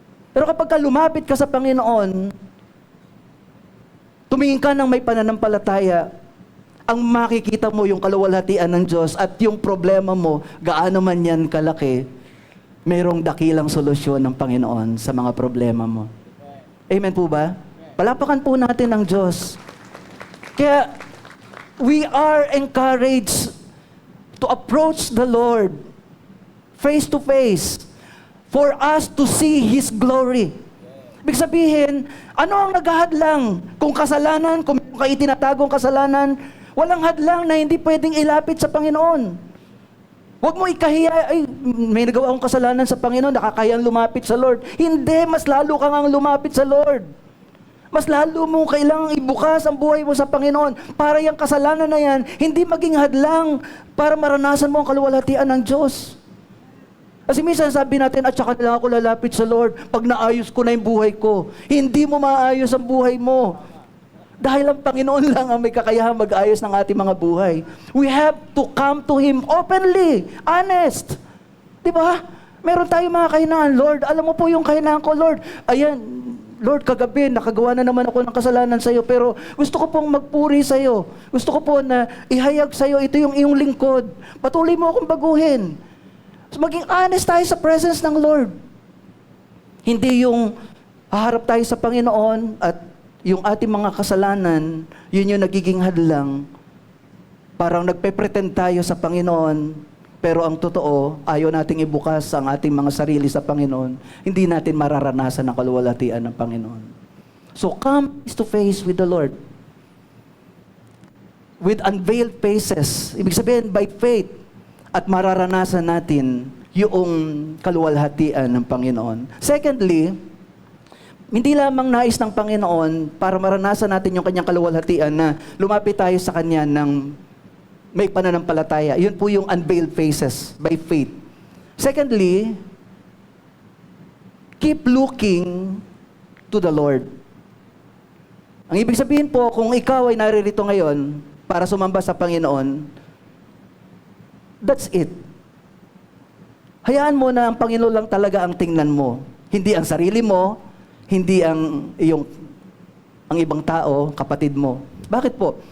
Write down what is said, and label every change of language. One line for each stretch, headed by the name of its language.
Filipino: Pero kapag lumapit ka sa Panginoon, tumingin ka ng may pananampalataya, ang makikita mo yung kaluwalhatian ng Diyos at yung problema mo, gaano man yan kalaki, mayroong dakilang solusyon ng Panginoon sa mga problema mo. Amen po ba? Palapakan po natin ang Diyos.
English: Kaya, we are encouraged to approach the Lord face to face for us to see His glory.
Filipino: Ibig sabihin, ano ang naghahadlang? Kung kasalanan, kung may itinatagong kasalanan, walang hadlang na hindi pwedeng ilapit sa Panginoon. Huwag mo ikahiya, ay, may nagawa akong kasalanan sa Panginoon, nakakayang lumapit sa Lord. Hindi, mas lalo kang ang lumapit sa Lord. Mas lalo mo kailangang ibukas ang buhay mo sa Panginoon para yung kasalanan na yan, hindi maging hadlang para maranasan mo ang kaluwalhatian ng Diyos. Kasi minsan sabi natin, at saka lang ako lalapit sa Lord pag naayos ko na yung buhay ko. Hindi mo maayos ang buhay mo. Dahil ang Panginoon lang ang may kakayahang mag-ayos ng ating mga buhay.
English: We have to come to Him openly, honest.
Filipino: Diba? Meron tayong mga kahinaan, Lord. Alam mo po yung kahinaan ko, Lord. Ayan, Lord, kagabi, nakagawa na naman ako ng kasalanan sa iyo, pero gusto ko pong magpuri sa iyo. Gusto ko po na ihayag sa iyo, ito yung iyong lingkod. Patuloy mo akong baguhin. So, maging honest tayo sa presence ng Lord. Hindi yung haharap tayo sa Panginoon at yung ating mga kasalanan, yun yung nagiging hadlang. Parang nagpe-pretend tayo sa Panginoon, pero ang totoo, ayaw nating ibukas ang ating mga sarili sa Panginoon. Hindi natin mararanasan ang kaluwalhatian ng Panginoon.
English: So come face to face with the Lord. With unveiled faces.
Filipino: Ibig sabihin,
English: by faith.
Filipino: At mararanasan natin yung kaluwalhatian ng Panginoon. Secondly, hindi lamang nais ng Panginoon para maranasan natin yung kanyang kaluwalhatian na lumapit tayo sa Kanya ng may pananampalataya. Yun po yung
English: unveiled faces by faith. Secondly, keep looking to the Lord.
Filipino: Ang ibig sabihin po, kung ikaw ay naririto ngayon para sumamba sa Panginoon,
English: that's it.
Filipino: Hayaan mo na ang Panginoon lang talaga ang tingnan mo. Hindi ang sarili mo, hindi ang ibang tao, kapatid mo. Bakit po?